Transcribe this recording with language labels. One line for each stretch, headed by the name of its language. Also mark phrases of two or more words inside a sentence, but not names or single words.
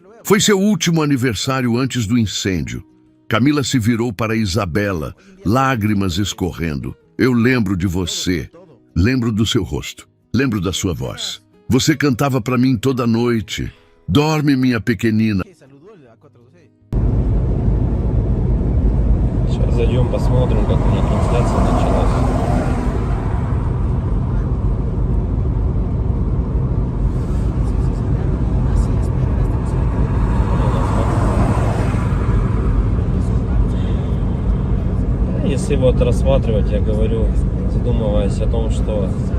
Portuguese: Foi seu último aniversário antes do incêndio. Camila se virou para Isabela, lágrimas escorrendo. Eu lembro de você. Lembro do seu rosto. Lembro da sua voz. Você cantava para mim toda noite. Dorme, minha pequenina.
Russian: Сейчас зайдем, посмотрим, как у них трансляция началась. Если вот рассматривать, я говорю, задумываясь о том, что